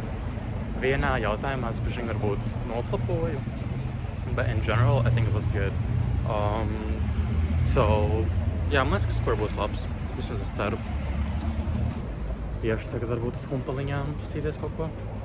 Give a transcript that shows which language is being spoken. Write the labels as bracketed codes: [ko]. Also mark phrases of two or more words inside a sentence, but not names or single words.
[lv] Vienā jautājumā es bišķiņ varbūt noslapoju, [en] but in general, I think it was good. [lv] Jā, man liekas, ka skor būs labs. Vismaz es ceru. Iešu tagad varbūt uz humpaliņām pastīties kaut ko.